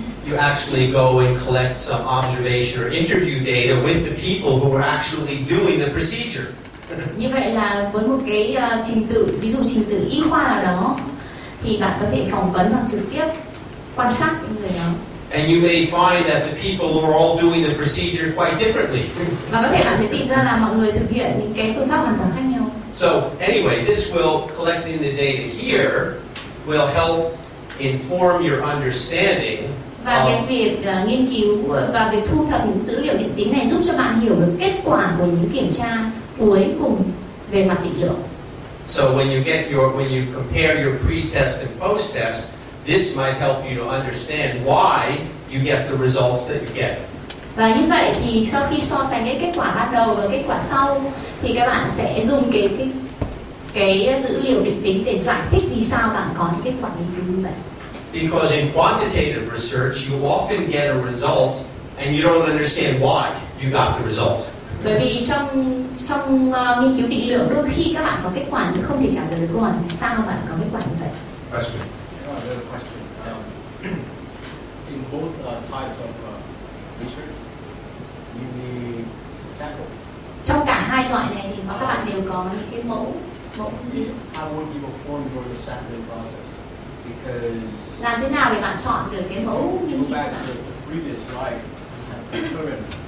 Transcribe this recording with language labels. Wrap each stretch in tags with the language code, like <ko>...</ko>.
<en>You actually go and collect some observation or interview data with the people who are actually doing the procedure.</en> <vi>Như vậy là với một cái trình tự, ví dụ trình tự y khoa nào đó thì bạn có thể phỏng vấn hoặc trực tiếp quan sát những người đó.</vi> <en>And you may find that the people who are all doing the procedure quite differently.</en> <vi>Và có thể bạn sẽ tìm ra là mọi người thực hiện những cái phương pháp hoàn toàn khác nhau.</vi> <en>So anyway, this collecting the data here will help inform your understanding.</en> <vi>Và cái việc nghiên cứu và việc thu thập những dữ liệu định tính này giúp cho bạn hiểu được kết quả của những kiểm tra cuối cùng về mặt định lượng.</vi> <en>So when you compare your pre-test and post-test, this might help you to understand why you get the results that you get.</en> <vi>Và như vậy thì sau khi so sánh cái kết quả ban đầu và kết quả sau thì các bạn sẽ dùng cái dữ liệu định tính để giải thích vì sao bạn có những kết quả nghiên cứu như vậy.</vi> <en>Because in quantitative research, you often get a result and you don't understand why you got the result.</en> <vi>Bởi vì trong nghiên cứu định lượng đôi khi các bạn có kết quả nhưng không thể trả lời được câu hỏi vì sao bạn có kết quả như vậy.</vi> <en>Question. Another question. In both types of research, you need to sample.</en> <vi>Trong cả hai loại này thì các bạn đều có những cái mẫu.</vi> <en>How would you perform your sampling process? Because</en> <vi>Làm thế nào để bạn chọn được cái mẫu nghiên cứu của</vi> <en>back</en> <vi>bạn?</vi> <en>to the previous slide, current</en>